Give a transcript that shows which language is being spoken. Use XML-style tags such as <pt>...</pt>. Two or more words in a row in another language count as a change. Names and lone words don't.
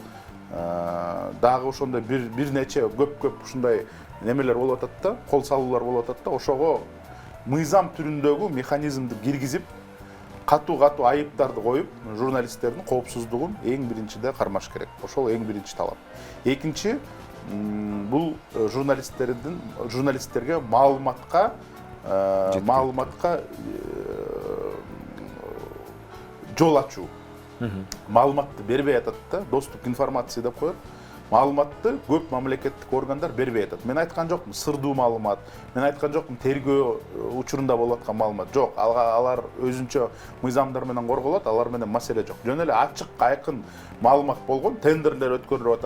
<ky>Дагы ошондой бир нече көп ушундай немелер болуп атат да, кол салуулар болуп атат да, ошого мыйзам түрүндөгү механизмди киргизип, катуу айыптарды коюп, журналисттердин коопсуздугун эң биринчиде кармаш керек. Ошол эң биринчи талап. Экинчи, бул журналисттерге маалыматка жол ачуу. Маалыматты бербей атат да,</ky> <ru>доступ к информации</ru> <ky>деп коет. Маалыматты көп мамлекеттик органдар бербей атат. Мен айткан жокмун сырдуу маалымат, мен айткан жокмун тергөө учурунда болуп аткан маалымат. Жок, алар өзүнчө мыйзамдар менен корголот, алар менен маселе жок. Жөн эле ачык, айкын маалымат болгон, тендерлер өткөрүлүп атат.</ky>